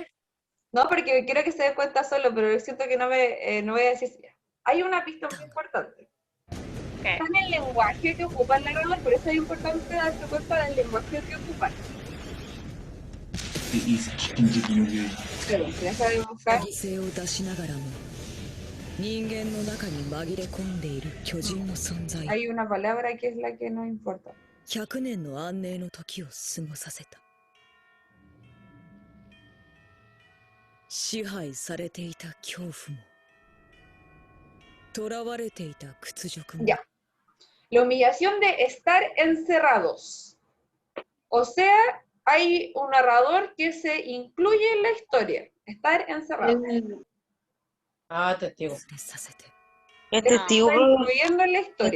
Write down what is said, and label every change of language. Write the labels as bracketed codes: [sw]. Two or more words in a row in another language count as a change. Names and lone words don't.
[es] No, porque quiero que se dé cuenta solo, pero siento que no voy a decir... Hay una pista muy importante. ¿Qué? Está en el lenguaje que ocupa el narrador, por eso es importante darse cuenta del lenguaje que ocupa. Y Shingeki no Kyojin. Pero, ya sabemos buscar. [ja] 犠牲を出しながらも人間の中に紛れ込んでいる巨人の存在。 [es] Hay una palabra que es la que nos importa. [ja] 100 年の安寧の時を過ごさせた。支配されていた恐怖も、囚われていた屈辱も。 [es] Ya. La humillación de estar encerrados. O sea, hay un narrador que se incluye en la historia. Estar encerrado. Ah, testigo. Es testigo, Está profe. incluyendo en la historia.